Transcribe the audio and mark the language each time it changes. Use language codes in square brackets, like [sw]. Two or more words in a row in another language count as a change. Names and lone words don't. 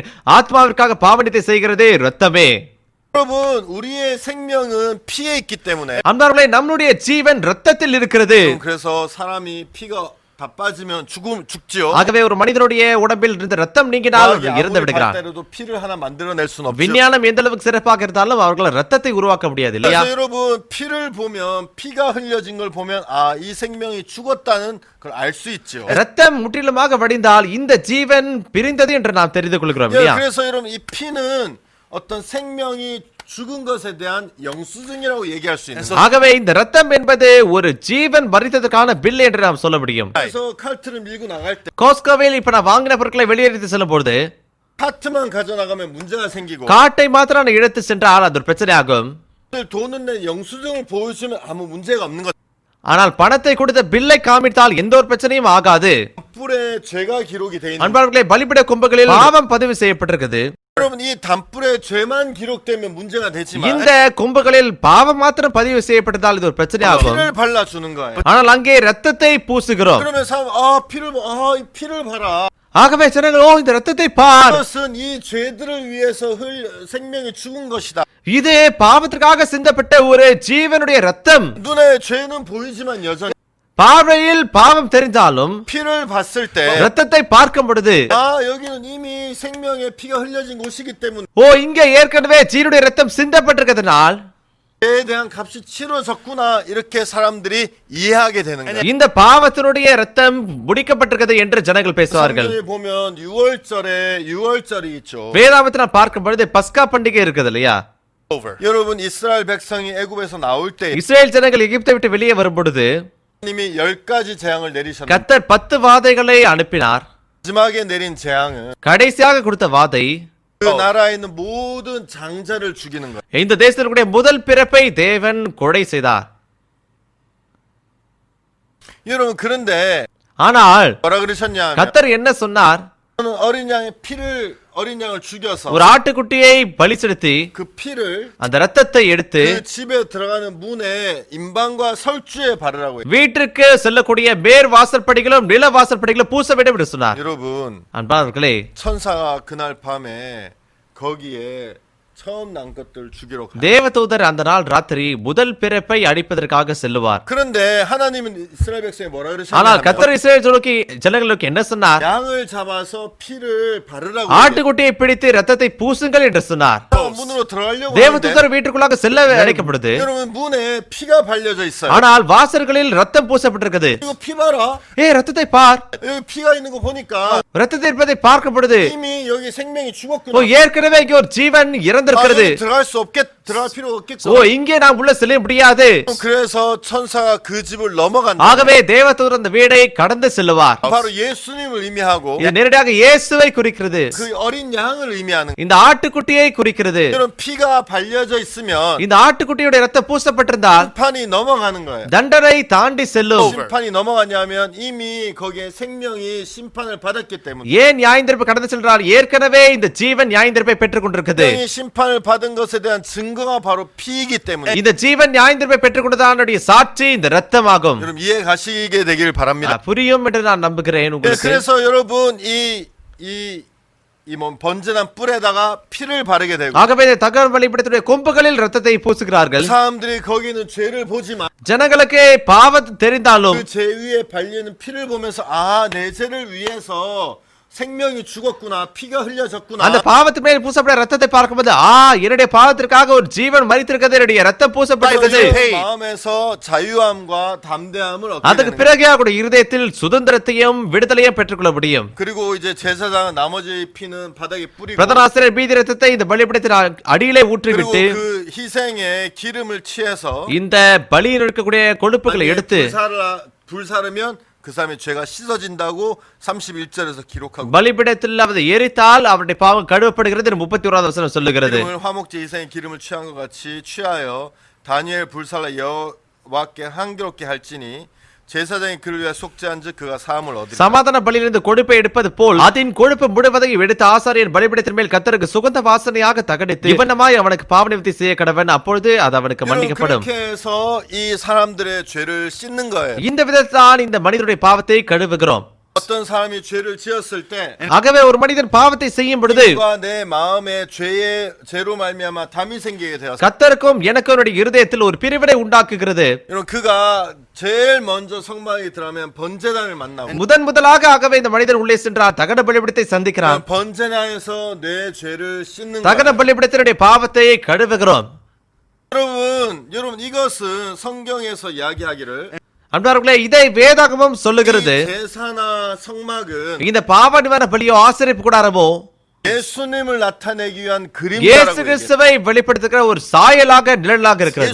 [ta] ஆத்மாவிற்காக பாவ நிவர்த்தி செய்கிறதே ரத்தமே. [ko] 여러분 우리의 생명은 피에 있기 때문에 [ta] அன்பார்களே, நம்முடைய ஜீவன் ரத்தத்தில் இருக்கிறது. [ko] 그래서 사람이 피가 다 빠지면 죽지요. [ta] ஆகவே ஒரு மனிதனுடைய உடம்பில் இருந்து ரத்தம் நீங்கினால் இறந்து விடுகிறான். [ko] 때로도 피를 하나 만들어낼 수는 없죠. [ta] விஞ்ஞானம் எந்த அளவுக்கு சிறப்பாக இருந்தாலும் அவர்களால் ரத்தத்தை உருவாக்க முடியாது இல்லையா? [ko] 그래서 여러분 피를 보면 피가 흘려진 걸 보면 이 생명이 죽었다는 걸 알 수 있죠. [ta] ரத்தம் முற்றிலுமாக வடிந்தால் இந்த ஜீவன் பிரிந்தது என்று நாம் தெரிந்து கொள்கிறோம் இல்லையா? [ko] 그래서 여러분 이 피는 어떤 생명이 죽은 것에 대한 영수증이라고 얘기할 수 있는 거예요. [ta] ஆகவே இந்த ரத்தம் என்பது ஒரு ஜீவன் மரித்ததற்கான பில் என்று நாம் சொல்ல முடியும். [ko] 그래서 칼트를 밀고 나갈 때 [ta] கோஸ்கோவில் இப்ப நான் வாங்கின பொருட்களை வெளியேற்றி செல்லும் பொழுது [ko] 카트만 가져나가면 문제가 생기고 [ta] காட்டை மாத்திரம் நான் இழுத்து சென்றால் அது ஒரு பிரச்சனையாகும். [ko] 돈은 내 영수증을 보여주면 아무 문제가 없는 것. [ta] ஆனால் பணத்தை கொடுத்த பில்லை காமித்தால் எந்த ஒரு பிரச்சனையும் ஆகாது. [ko] 단불에 죄가 기록이 돼 있는. [ta] அன்பார்களே, பலிபீட கும்பங்களில் பாவம் பதிவு செய்யப்பட்டிருக்கிறது. [ko] 여러분 이 단불에 죄만 기록되면 문제가 되지만 [ta] இந்த கும்பங்களில் பாவம் மாத்திரம் பதிவு செய்யப்பட்டதால் இது ஒரு பிரச்சனையாகும். [ko] 피를 발라 주는 거예요. [ta] ஆனால் அங்கே ரத்தத்தை பூசுகிறோம். [ko] 그러면 사람 이 피를 봐라. [ta] ஆகவே ஜனங்கள், இந்த ரத்தத்தை பார், [ko] 이것은 이 죄들을 위해서 생명이 죽은 것이다. [ta] இது பாவத்திற்காக சிந்தப்பட்ட ஒரு ஜீவனுடைய ரத்தம். [ko] 눈에 죄는 보이지만 여전히 [ta] பார்வையில் பாவம் தெரிந்தாலும் [ko] 피를 봤을 때 [ta] ரத்தத்தை பார்க்கும் பொழுது [ko] 여기는 이미 생명의 피가 흘려진 곳이기 때문에 [ta] இங்கே ஏற்கனவே ஜீவனுடைய ரத்தம் சிந்தப்பட்டிருக்கிறதுனால் [ko] 죄에 대한 값이 치러졌구나 이렇게 사람들이 이해하게 되는 거예요. [ta] இந்த பாவத்தினுடைய ரத்தம் முடிக்கப்பட்டிருக்கிறது என்று ஜனங்கள் பேசுவார்கள். [ko] 성경에 보면 6월절이 있죠. [ta] வேதாகமத்தை நாம் பார்க்கும் பொழுது பஸ்கா பண்டிகை இருக்குது இல்லையா? [ko] 여러분 이스라엘 백성이 애굽에서 나올 때 [ta] இஸ்ரேல் ஜனங்கள் எகிப்தை விட்டு வெளியே வரும் பொழுது [ko] 하나님이 10가지 재앙을 내리셨는데 [ta] கர்த்தர் 10 வாதைகளை அனுப்பினார். [ko] 마지막에 내린 재앙은 [ta] கடைசியாக கொடுத்த வாதை [ko] 그 나라에 있는 모든 장자를 죽이는 거예요. [ta] இந்த தேசத்தினுடைய முதல் பிறப்பை தேவன் கொலை செய்தார். [ko] 여러분 그런데 [ta] ஆனால் [ko] 뭐라 그러셨냐면 [ta] கர்த்தர் என்ன சொன்னார்? [ko] 어린 양의 피를 어린 양을 죽여서 [ta] ஒரு ஆட்டுக்குட்டியை பலி செலுத்தி [ko] 그 피를 [ta] அந்த ரத்தத்தை எடுத்து [ko] 그 집에 들어가는 문에 임방과 설주에 바르라고 해요. [ta] வீட்டிற்கு செல்லக்கூடிய மேற் வாசற்படிகளும் நில வாசற்படிகளும் பூச வேண்டும் என்று சொன்னார். [ko] 여러분, [ta] அன்பானவர்களே, [ko] 천사가 그날 밤에 거기에 처음 난 것들 죽이러 가요. [ta] தேவதூதர் அந்த நாள் ராத்திரி முதல் பிறப்பை அடிப்பதற்காக செல்லுவார். [ko] 그런데 하나님은 이스라엘 백성에 뭐라 [ta] ஆனால் [ko] 그러셨냐면 [ta] கர்த்தர் இஸ்ரவேல் ஜனங்களுக்கு என்ன சொன்னார்? [ko] 양을 잡아서 피를 바르라고 [ta] ஆட்டுக்குட்டியை பிடித்து ரத்தத்தை பூசுங்கள் என்று சொன்னார். [ko] 문으로 들어가려고 하는데 [ta] தேவதூதர் வீட்டுக்குள்ளாக செல்ல அழைக்கப்படுது. [ko] 여러분 문에 피가 발려져 있어요. [ta] ஆனால் வாசல்களில் ரத்தம் பூசப்பட்டிருக்கிறது. [ko] 이거 피 봐라. [ta] ரத்தத்தை பார். [ko] 여기 피가 있는 거 보니까 [ta] ரத்தத்தை இருப்பதை பார்க்கப்படுது. [ko] 이미 여기 생명이 죽었구나. [ta] ஏற்கனவே இங்கே ஒரு ஜீவன் இறந்திருக்கிறது. [ko] 들어갈 수 들어갈 필요 없겠죠. [ta] இங்கே நாம் உள்ள செல்ல முடியாது. [ko] 그래서 천사가 그 집을 넘어간다. [ta] ஆகவே தேவதூதர் அந்த வீடை கடந்து செல்லுவார். [ko] 바로 예수님을 의미하고 [ta] இது நேரடியாக இயேசுவை குறிக்கிறது. [ko] 그 어린 양을 의미하는. [ta] இந்த ஆட்டுக்குட்டியை குறிக்கிறது. [ko] 이런 피가 발려져 있으면 [ta] இந்த ஆட்டுக்குட்டியுடைய ரத்தம் பூசப்பட்டிருந்தால் [ko] 심판이 넘어가는 거예요. [ta] தண்டனை தாண்டி செல்லும். [ko] 심판이 넘어가냐면 이미 거기에 생명이 심판을 받았기 때문에. [ta] ஏன் நியாயத்தீர்ப்பு கடந்து சென்றால் ஏற்கனவே இந்த ஜீவன் நியாயத்தீர்ப்பை பெற்றுக் கொண்டிருக்கிறது. [ko] 생명이 심판을 받은 것에 대한 증거가 바로 피이기 때문에. [ta] இந்த ஜீவன் நியாயத்தீர்ப்பை பெற்றுக் கொண்டதானுடைய சாட்சி இந்த ரத்தமாகும். [ko] 여러분 이해 가시게 되길 바랍니다. [ta] புரியும் என்று நான் நம்புகிறேன் உங்களுக்கு. [ko] 그래서 여러분 번제단 뿔에다가 피를 바르게 되고. [ta] ஆகவே தகன பலிபீடத்துடைய கொம்புகளில் ரத்தத்தை பூசுகிறார்கள். [ko] 사람들이 거기는 죄를 보지만 [ta] ஜனங்களுக்கு பாவம் தெரிந்தாலும் [ko] 그 죄 위에 발리는 피를 보면서 내 죄를 위해서 생명이 죽었구나, 피가 흘려졌구나. [ta] அந்த பாவத்தின் மேல் பூசப்பட்ட ரத்தத்தை பார்க்கும்போது என்னுடைய பாவத்திற்காக ஒரு ஜீவன் மரித்திருக்கிறது, என்னுடைய ரத்தம் பூசப்பட்டிருக்கிறது. [ko] 마음에서 자유함과 담대함을 얻게 [ta] அதுக்கு [ko] 되는 [ta] பிறகு அவருடைய இருதயத்தில் சுதந்திரத்தையும் விடுதலையும் பெற்றுக்கொள்ள முடியும். [ko] 그리고 이제 제사장은 나머지 피는 바닥에 뿌리고 [ta] பிரதான ஆசிரியர் மீதி ரத்தத்தை இந்த பலிபீடத்தின் அடியிலே [ko] 그리고 [ta] ஊற்றிவிட்டு [ko] 그 희생에 기름을 취해서 [ta] இந்த பலியில் இருக்கக்கூடிய கொழுப்புகளை எடுத்து [ko] 불사르면 그 사람의 죄가 씻어진다고 31절에서 기록하고 [ta] பலிபீடத்தில் அதை எரித்தால் அவருடைய பாவம் கழுவப்படுகிறது 31வது வசனம் சொல்லுகிறது. [ko] 기름을 화목제 희생의 기름을 취한 것 같이 취하여 다니엘 불살라 여호와께 향기롭게 할지니 제사장이 그를 위해 속죄한즉 그가 사함을 얻으리라. [ta] சமாதான பலியிலிருந்து கொழுப்பை எடுப்பது போல் அதன் கொழுப்பு முழுவதையும் எடுத்து ஆசாரியர் பலிபீடத்தின் மேல் கர்த்தருக்கு சுகந்த வாசனையாக தகனித்து இவனமாய் அவனுக்கு பாவ நிவர்த்தி செய்ய கடவன், அப்பொழுது அது அவனுக்கு மன்னிக்கப்படும். [ko] 그렇게 해서 이 사람들의 죄를 씻는 거예요. [ta] இந்த விதத்தான் இந்த மனிதனுடைய பாவத்தை கழுவுகிறோம். [ko] 어떤 사람이 죄를 지었을 때 [ta] ஆகவே ஒரு மனிதன் பாவத்தை செய்யும் பொழுது [ko] 내 마음에 죄로 말미암아 담이 생기게 되었어요. [ta] கர்த்தருக்கும் எனக்கும் அவருடைய இருதயத்தில் ஒரு பிரிவினை உண்டாக்குகிறது. [ko] 여러분 그가 제일 먼저 성막에 들어가면 번제단을 만나고 [ta] முதலாக ஆகவே இந்த மனிதன் உள்ளே சென்றார், தகன பலிபீடத்தை சந்திக்கிறான். [ko] 번제단에서 내 죄를 씻는 [ta] தகன பலிபீடத்தினுடைய பாவத்தை கழுவுகிறோம். [ko] 여러분 이것은 성경에서 이야기하기를 [ta] அன்பார்களே, இதை வேதாகமம் சொல்லுகிறது. [ko] 제사나 성막은 [ta] இந்த பாவ நிவாரண பலியோ ஆசரிப்பு கூடாரமோ [ko] 예수님을 나타내기 위한 [ta] இயேசு [ko] 그림자라고 얘기해요. [ta] கிறிஸ்துவை வெளிப்படுத்துகிற ஒரு சாயலாக நிழலாக இருக்கிறது.